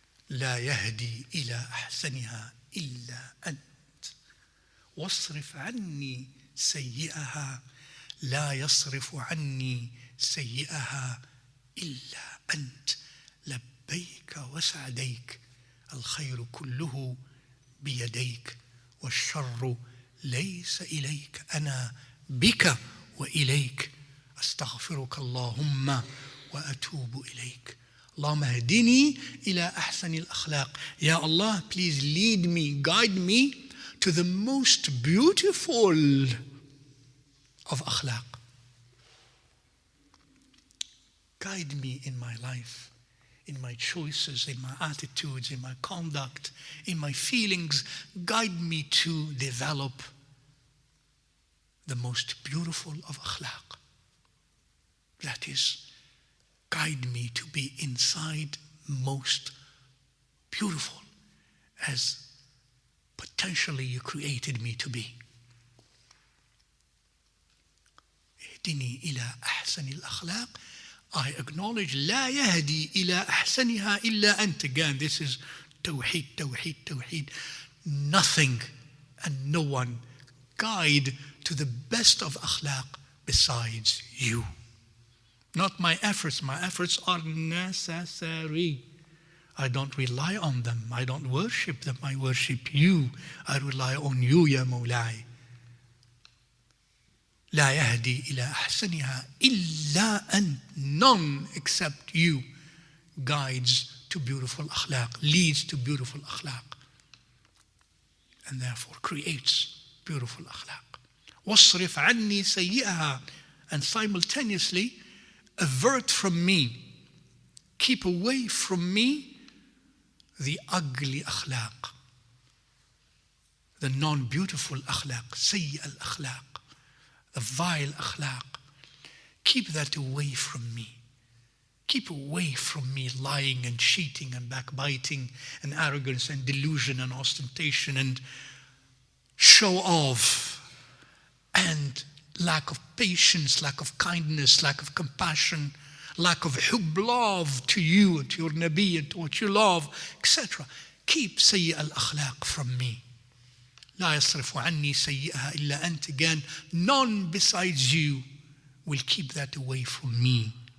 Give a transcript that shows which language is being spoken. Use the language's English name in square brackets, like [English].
[Arabic] لا يهدي إلى أحسنها إلا أنت واصرف عني سيئها لا يصرف عني سيئها إلا أنت لبيك وسعديك الخير كله بيديك والشر ليس إليك أنا بك وإليك أستغفرك اللهم وأتوب إليك. اللهم اهدني إلى أحسن الأخلاق. [English] Ya Allah, please lead me, guide me to the most beautiful of akhlaq. Guide me in my life, in my choices, in my attitudes, in my conduct, in my feelings. Guide me to develop the most beautiful of akhlaq. That is, guide me to be inside most beautiful as potentially you created me to be. [Arabic] اهدني إلى أحسن الأخلاق. [English] I acknowledge [Arabic] لا يهدي إلى أحسنها إلا أنت. [English] Again, this is tawhid, tawhid, tawhid. Nothing and no one guide to the best of akhlaq besides you. Not my efforts. My efforts are necessary. I don't rely on them. I don't worship them. I worship you. I rely on you, Ya Mawlai. [Arabic] لا يهدي إلى أحسنها إلا أنت. [English] None except you guides to beautiful akhlaq, leads to beautiful akhlaq, and therefore creates beautiful akhlaq. [Arabic] واصرف عني سيئها. [English] And simultaneously avert from me, keep away from me the ugly akhlaq, the non-beautiful akhlaq, sayyi al-akhlaq, the vile akhlaq. Keep that away from me. Keep away from me lying and cheating and backbiting and arrogance and delusion and ostentation and show off and lack of patience, lack of kindness, lack of compassion, lack of hubb, love to you and to your Nabi and to what you love, etc. Keep sayyi al-akhlaq from me. [Arabic] لا يصرف عني سيئها إلا أنت. [English] Again, none besides you will keep that away from me.